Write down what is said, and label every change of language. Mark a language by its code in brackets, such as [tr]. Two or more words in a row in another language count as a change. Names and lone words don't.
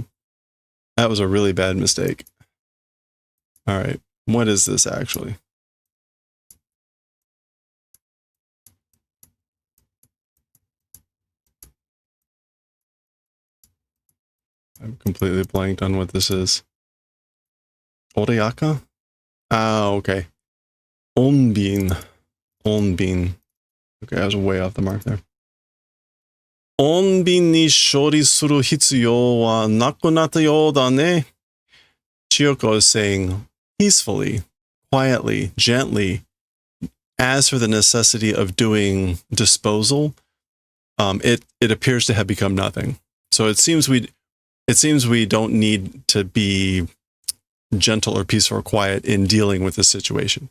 [en] That was a really bad mistake. All right, what is this actually? I'm completely blanked on what this is. Oreyaka? Ah, okay. Onbin. Onbin. Okay, I was way off the mark there. [ja] 穏便に処理する必要はなくなったようだね. [en] Chiyoko is saying peacefully, quietly, gently, as for the necessity of doing disposal, it appears to have become nothing. So it seems we don't need to be gentle or peaceful or quiet in dealing with this situation.